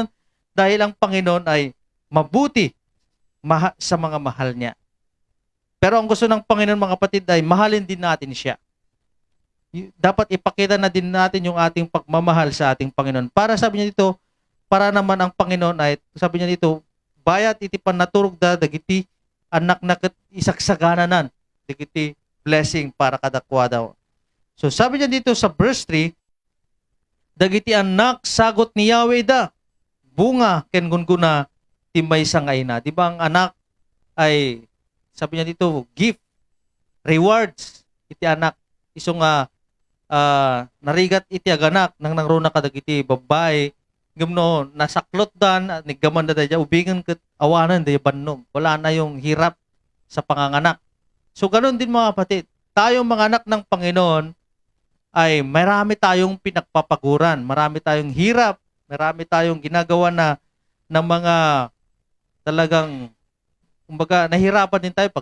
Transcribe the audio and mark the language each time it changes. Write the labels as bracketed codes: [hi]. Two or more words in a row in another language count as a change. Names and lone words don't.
[tl] Dahil ang Panginoon ay mabuti sa mga mahal niya. Pero ang gusto ng Panginoon mga kapatid ay mahalin din natin siya. Dapat ipakita na din natin yung ating pagmamahal sa ating Panginoon. Para sabi niya dito, para naman ang Panginoon ay, sabi niya dito, [ilo] bayat iti panaturog da, dagiti anak na isaksagananan, dagiti blessing para kadakwa daw. [tl] So sabi niya dito sa verse 3, [ilo] dagiti anak sagot ni Yahweh da, bunga ken gunguna timay sangay na. [tl] Di ba ang anak ay, sabi niya dito, gift, rewards, [ilo] iti anak. Iso nga, narigat iti aganak, nang nangruna kadagiti babae, gumno, nasaklot dan, niggaman na daya, ubingan kat awanan daya bannog. [tl] Wala na yung hirap sa panganganak. So, ganun din mga kapatid. Tayong mga anak ng Panginoon, ay marami tayong pinagpapaguran, marami tayong hirap, marami tayong ginagawa na ng mga talagang, kumbaga, nahirapan din tayo.